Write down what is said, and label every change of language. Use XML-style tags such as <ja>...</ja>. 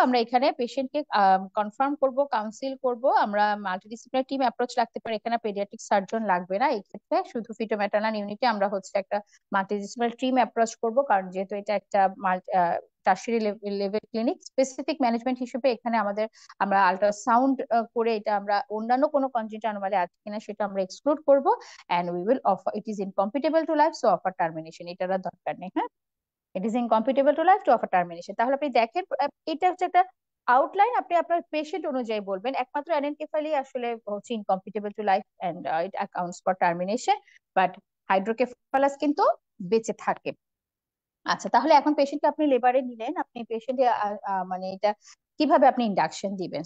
<bn>আমরা এখানে পেশেন্টকে কনফার্ম করব, কাউন্সিল করব। আমরা মাল্টিডিসিপ্লিনারি টিম অ্যাপ্রোচ রাখতে পারি, এখানে পেডিয়াট্রিক সার্জন লাগবে না। এই ক্ষেত্রে শুধু ফিটোম্যাটার্নাল ইউনিটে আমরা হচ্ছে একটা মাল্টিডিসিপ্লিনারি টিম অ্যাপ্রোচ করব, কারণ যেহেতু এটা একটা tertiary level clinic. Specific management হিসেবে এখানে আমরা আল্ট্রাসাউন্ড করে এটা আমরা অন্যান্য কোনো কনজেনিটাল অ্যানোমালি আছে কিনা সেটা আমরা এক্সক্লুড করব।</bn> <en>and we will offer, it is incompatible to life, so offer termination।</en> <bn>এটার আর দরকার নেই, হ্যাঁ।</bn> <en>it is incompatible to life to offer termination।</en> <bn>তাহলে আপনি দেখেন এটা হচ্ছে একটা আউটলাইন, আপনি আপনার পেশেন্ট অনুযায়ী বলবেন। একমাত্র অ্যানেনকেফালি আসলে হচ্ছে</bn> <en>incompatible to life and it accounts for termination,</en> <bn>but hydrocephalus কিন্তু বেঁচে থাকে। আচ্ছা, তাহলে এখন পেশেন্টকে আপনি লেবারে নিলেন, আপনি পেশেন্ট মানে এটা কিভাবে আপনি ইন্ডাকশন দিবেন?</bn>